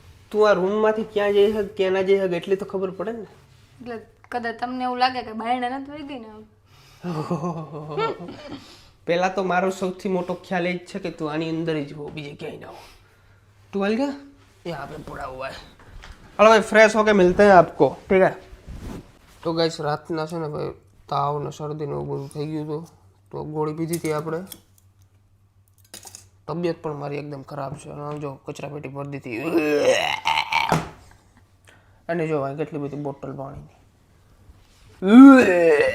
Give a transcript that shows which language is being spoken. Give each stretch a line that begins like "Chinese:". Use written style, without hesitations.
Gujarati: તું આ રૂમમાંથી ક્યાં જઈ શક ક્યાં ના જઈ શક એટલી તો ખબર પડે ને. એટલે કદાચ તમને એવું લાગે કે બાયણે નથી વહી ગઈ ને. પહેલા તો મારો સૌથી મોટો ખ્યાલ એ જ છે કે તું આની અંદર જ હો, બીજે ક્યાંય ના હો. તું હાલ ગયા
Hindi: यहाँ पे पड़ा हुआ है. हेलो भाई फ्रेश होके मिलते हैं आपको ठीक है.
Gujarati: તો ગાઈસ રાતના છે ને ભાઈ તાવ ને શરદી ને એવું બધું થઈ ગયું હતું તો ગોળી પીધી હતી આપણે. તબિયત પણ મારી એકદમ ખરાબ છે. અને જો કચરા પેટી ભરી દીધી. અને જો ભાઈ કેટલી બધી બોટલ પાણીની.